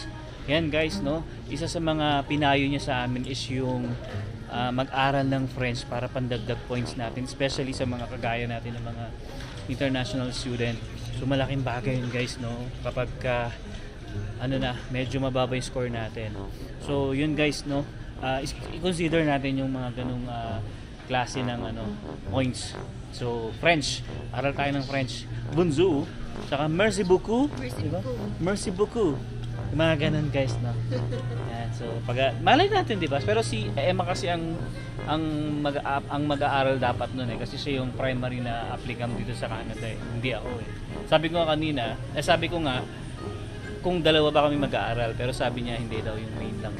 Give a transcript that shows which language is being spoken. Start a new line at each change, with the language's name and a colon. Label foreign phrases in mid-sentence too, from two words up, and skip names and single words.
Filipino: Yan guys, no, isa sa mga pinayo niya sa amin is yung mag-aral ng French para pandagdag points natin, especially sa mga kagaya natin ng mga
English: international student.
Filipino: So malaking bagay yun guys, no, kapag medyo mababa yung score natin. So yun guys, no, i-consider natin yung mga ganung klase ng points. So French, aral tayo ng French.
French: Bonjour, saka merci beaucoup. Merci
Filipino: Diba?
French: beaucoup. Merci beaucoup.
Filipino: Yung mga ganun guys, no? Yan, so, malay natin, di ba? Pero si Emma kasi ang mag-aaral dapat nun eh. Kasi siya yung primary na applicant dito sa Canada eh. Hindi ako eh. Sabi ko nga, kung dalawa ba kami mag-aaral, pero sabi niya hindi daw yung main lang.